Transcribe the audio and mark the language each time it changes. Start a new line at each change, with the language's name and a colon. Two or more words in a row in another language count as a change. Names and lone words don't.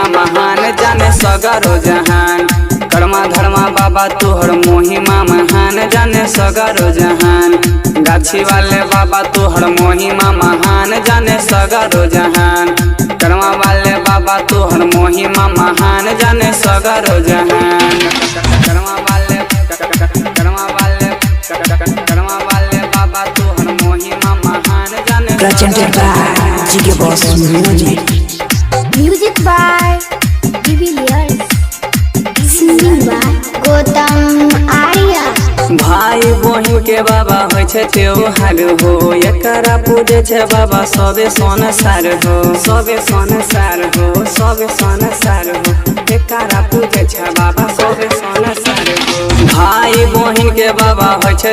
Maithili: महान जाने सगरो जहान कर्मा धर्मा बाबा तोहर मोहिमा महान जाने सगरो जहान गाछी वाले बाबा तोहर मोहिमा महान जाने सगरो जहान कर्मा वाले बाबा तोहर मोहिमा महान जाने सगरो जहान कर्मा वाले बाबा तोहर मोहिमा महान जाने
English: Presented by GK Boss Music. Music by Divilliers. Singing by Gautam Arya.
Maithili: भाई बहिन के बाबा होय छे त्योहार हो एकरा पूजे छे बाबा सबे संसार हो सबे संसार हो सबे संसार हो एकरा पूजे छे बाबा सबे संसार हो भाई बहिन के बाबा होय छे